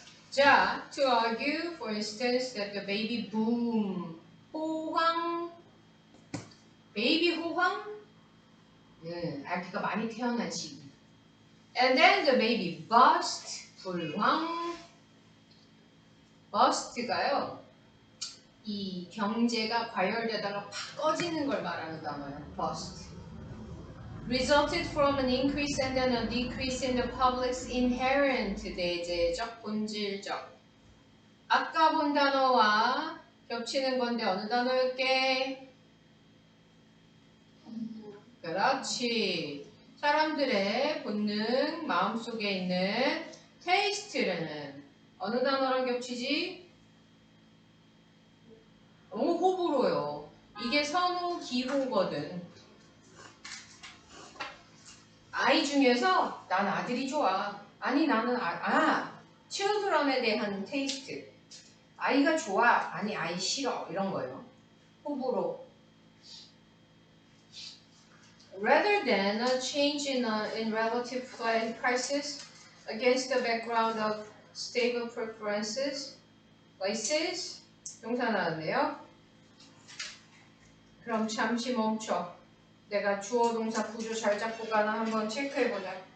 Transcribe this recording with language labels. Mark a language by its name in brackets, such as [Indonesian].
[English] 자, to argue, for instance, that the baby boom [Korean] 호황 베이비 호황 아기가 많이 태어난 시기. [English] And then the baby bust 불황. [Korean] bust가요 이 경제가 과열되다가 팍 꺼지는 걸 말하는 단어예요. bust. [English] resulted from an increase and then a decrease in the public's inherent [Korean] 내재적, 본질적. 아까 본 단어와 겹치는 건데 어느 단어일게? 그렇지. 사람들의 본능, 마음속에 있는 테이스트는 어느 단어랑 겹치지? 호불호요. 이게 선호, 기호거든. 아이 중에서 난 아들이 좋아. 아니 나는 children에 대한 테이스트. 아이가 좋아. 아니 아이 싫어. 이런 거예요. 호불호. [English] Rather than a change in relative prices against the background of stable preferences, places, [Korean] 동사 나왔네요. 그럼 잠시 멈춰. 내가 주어 동사 구조 잘 잡고 가나 한번 체크해보자.